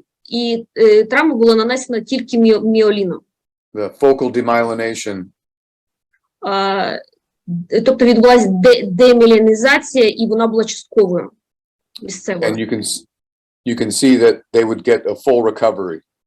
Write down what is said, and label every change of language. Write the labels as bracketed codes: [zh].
[uk] і травма була нанесена тільки міоліном. [en] the focal demyelination, [uk] тобто відбулася деміелінізація, і вона була частковою, місцевою. [en] and you can see that they would get a full recovery.